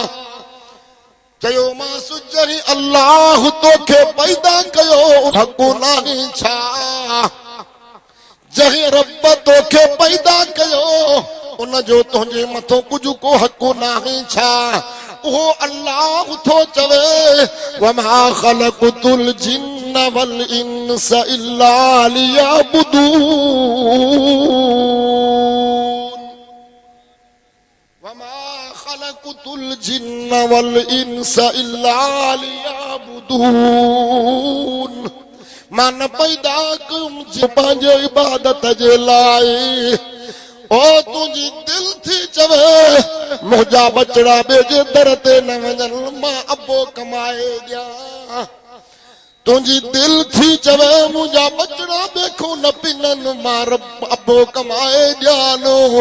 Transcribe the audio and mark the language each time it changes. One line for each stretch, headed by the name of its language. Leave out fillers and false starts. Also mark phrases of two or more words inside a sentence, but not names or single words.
Sindhi: चयो मांस जॾहिं अल्लाह तोखे पैदा कयो हक़ नाहे छा, जंहिं रब तोखे पैदा कयो उन जो तुंहिंजे मथां कुझु को हक़ नाहे छा। उहो अल्लाह थो चवे
Arabic: وما خلقت الجن والإنس إلا ليعبدون, وما خلقت الجن والإنس إلا ليعبدون.
Sindhi: मां न पैदा कयुमि पंहिंजे इबादत जे लाइ। ओ तुंहिंजी दिल थी चवे मुंहिंजा बचड़ा ॿिए जे दर ते न वञनि, मां अबो कमाए ॾियां। तुंहिंजी दिल थी चवे मुंहिंजा बचड़ा ॿिए न पिननि, मां अबो कमाए ॾियां।